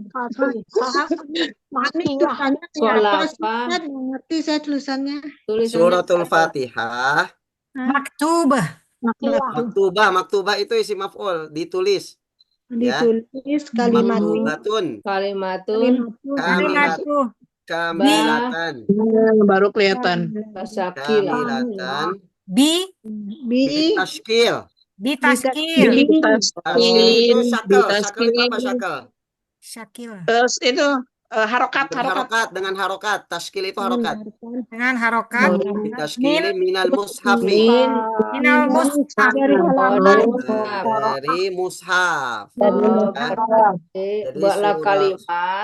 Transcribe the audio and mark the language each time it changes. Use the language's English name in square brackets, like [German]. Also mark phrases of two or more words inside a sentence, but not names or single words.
[Indonesian] Ini tulisannya Sekolah apa sih? apa? Ustaz? Nggak ngerti saya tulisannya. Tulisannya [Arabic] Suratul [Indonesian] apa? [Arabic] Fatihah. Maktubah. [Indonesian] Maktubah itu [Arabic] اسم مفعول, [Indonesian] ditulis. Ya. Ditulis kalimat [Arabic] Maktubatun. Kalimatun Kalimatu. Kamilatan. [Indonesian] Baru kelihatan. [Arabic] Basakila. Kamilatan. Bi. Bitashkil. Bitaskil. [Indonesian] Tashkil itu syakal. Syakal itu apa syakal? [Arabic] Syakil. [Indonesian] Terus itu harokat. Dengan harokat. Tashkil itu harokat. Dengan harokat. [Arabic] بتشكيل من المصحف. من المصحف. [Indonesian] dari halaman. Dari mushaf. Buatlah kalimat